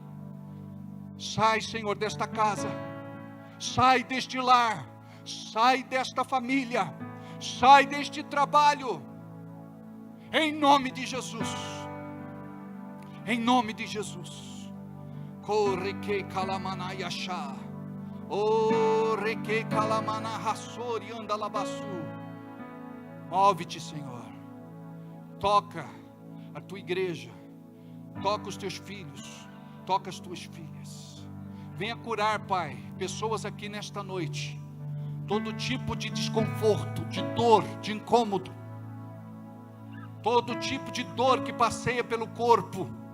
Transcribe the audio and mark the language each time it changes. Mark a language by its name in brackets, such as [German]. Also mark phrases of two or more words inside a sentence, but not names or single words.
[Portuguese] Sai, Senhor, desta casa, sai deste lar, sai desta família, sai deste trabalho, em nome de Jesus, em nome de Jesus. Corre que calamana yachá, o reque calamana rassori anda labaçu. Move-te, Senhor, toca a tua igreja, toca os teus filhos, toca as tuas filhas. Venha curar, Pai, pessoas aqui nesta noite, todo tipo de desconforto, de dor, de incômodo, todo tipo de dor que passeia pelo corpo.